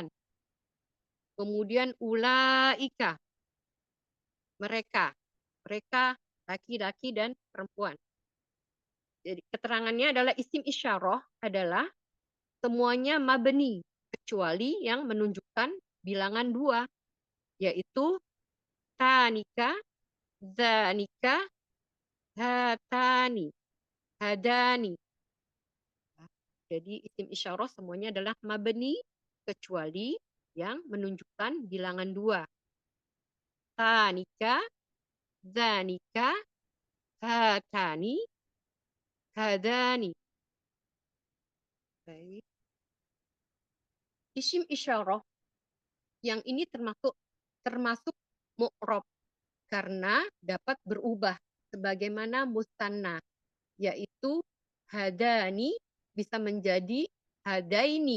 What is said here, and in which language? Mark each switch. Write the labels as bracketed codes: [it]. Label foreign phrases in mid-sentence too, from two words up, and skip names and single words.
[id] Kemudian ulaika, mereka laki-laki dan perempuan. Jadi keterangannya adalah isim isyarah adalah semuanya mabni, kecuali yang menunjukkan bilangan dua, yaitu [ar] تانك ذانك هاتان هذان. [id] Jadi isim isyarah semuanya adalah mabni, kecuali yang menunjukkan bilangan dua. [ar] تانك ذانك هاتان هذان. [id] Baik. Isim isyarah yang ini termasuk mu'rab karena dapat berubah sebagaimana mustanna, yaitu hadani bisa menjadi hadaini.